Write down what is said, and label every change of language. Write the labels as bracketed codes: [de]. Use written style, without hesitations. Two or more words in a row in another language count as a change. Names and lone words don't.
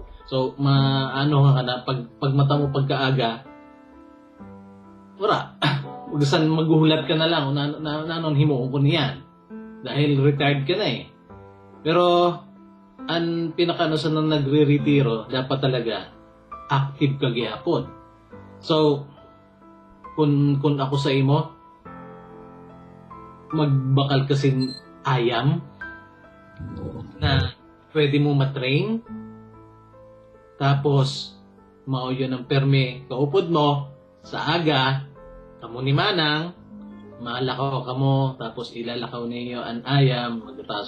[hil] So, ano ka na, pag mata mo pagkaaga, ora, maghuhulat ka na lang, nanon himuon ko niyan. [tl] Dahil retired ka na eh. Pero, ang pinakano sa nang nagre-retiro, dapat talaga, [hil] active ka gihapon. So, kung ako sa imo, magbakal kasing ayam na pwede mo matrain. Tapos, mao yun ang permi kaupod mo sa aga, kamo ni Manang, malakaw kamo, tapos ilalakaw ninyo ang ayam, magtatas.